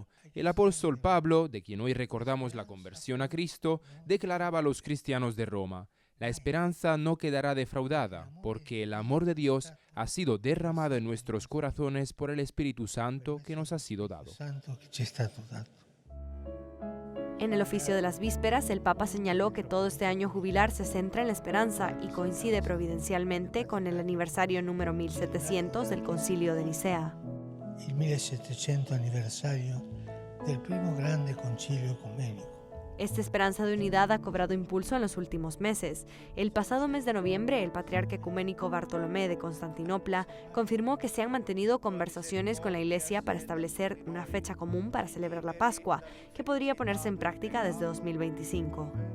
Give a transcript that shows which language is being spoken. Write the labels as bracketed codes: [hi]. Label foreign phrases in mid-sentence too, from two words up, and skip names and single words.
[es] El apóstol Pablo, de quien hoy recordamos la conversión a Cristo, declaraba a los cristianos de Roma: la esperanza no quedará defraudada, porque el amor de Dios ha sido derramado en nuestros corazones por el Espíritu Santo que nos ha sido dado. En el oficio de las vísperas, el Papa señaló que todo este año jubilar se centra en la esperanza y coincide providencialmente con el aniversario número 1700 del Concilio de Nicea. [it] Il 1700 anniversario del primo grande concilio ecuménico. [es] Esta esperanza de unidad ha cobrado impulso en los últimos meses. El pasado mes de noviembre, el patriarca ecuménico Bartolomé de Constantinopla confirmó que se han mantenido conversaciones con la Iglesia para establecer una fecha común para celebrar la Pascua, que podría ponerse en práctica desde 2025.